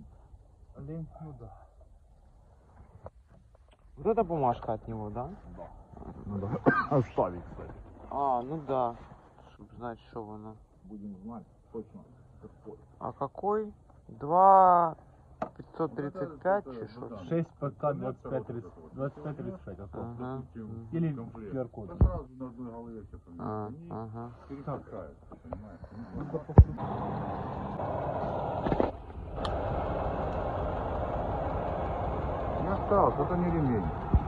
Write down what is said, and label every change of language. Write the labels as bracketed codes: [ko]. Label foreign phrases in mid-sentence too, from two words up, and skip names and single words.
[ru] Олень, ну да. Вот эта бумажка от него, да? Да. Надо оставить, кстати. А, ну да. Чтобы знать, что оно. Будем знать точно какой. А какой? 2 535 [uk] чи що? [ru] 6 ПК 25-36 осталось. Ага. Или QR-код. Сразу на одной голове все А, поменяется. ага. Переключаются, понимаешь? Не осталось, это не ремень.